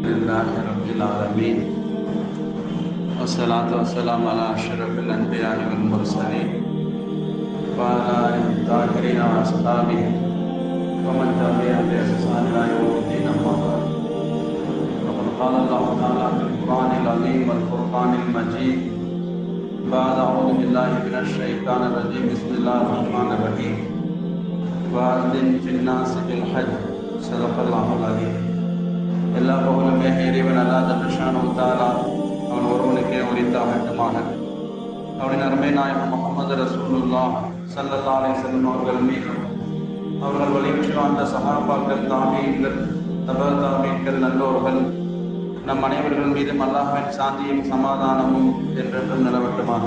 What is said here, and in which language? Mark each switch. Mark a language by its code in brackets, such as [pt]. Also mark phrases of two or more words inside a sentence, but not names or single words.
[ar] لله رب العالمين والصلاة والسلام على أشرف الأنبياء والمرسلين وعلى آله الطاهرين وأصحابه ومن تبعهم بإحسان إلى يوم الدين أما بعد فقد قال الله تعالى في القرآن العظيم والفرقان المجيد بعد أعوذ بالله من الشيطان الرجيم بسم الله الرحمن الرحيم وأذن في الناس بالحج صدق الله العظيم. [ta] எல்லா புகழுமே இறைவன் அல்லாஹ் [ar] جل شأنه تعالى [ta] அவன் ஒருவனுக்கே உரித்தாகட்டுமாக. அவனின் அருமை நாயகம் முஹம்மது ரசூலுல்லாஹ் [ar] صلى الله عليه وسلم [ta] அவர்கள் மீதும் அவர்கள் வழிபட்டு வாழ்ந்த சஹாபாக்கள், தாபீன்கள், தபா தாபீன்கள், நல்லோர்கள் நம் அனைவர்கள் மீதும் அல்லாஹ்வின் சாந்தியும் சமாதானமும் என்றென்றும் நிலவட்டுமாக.